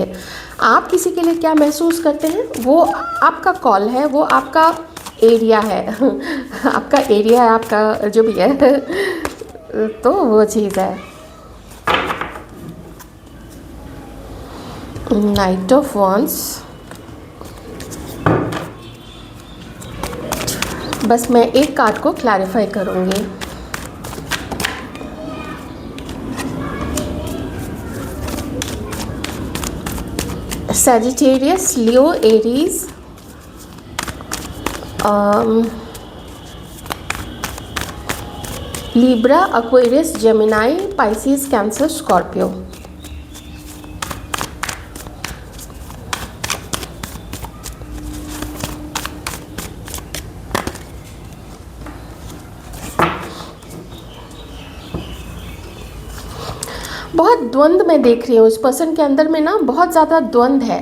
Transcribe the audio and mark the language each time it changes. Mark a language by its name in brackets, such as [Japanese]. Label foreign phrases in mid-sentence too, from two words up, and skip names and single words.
[Hindi] आप किसी के लिए क्या महसूस करते हैं वो आपका कॉल है, वो आपका एरिया है आपका एरिया है, आपका जो भी है तो वो चीज़ है। [English] Knight of Wands, [Hindi] बस मैं एक कार्ड को क्लैरिफाई करूँगी। Sagittarius, Leo, Aries, Libra, Aquarius, Gemini, Pisces, Cancer, Scorpio। बहुत द्वंद्व मैं देख रही हूँ इस पर्सन के अंदर में ना, बहुत ज़्यादा द्वंद्व है।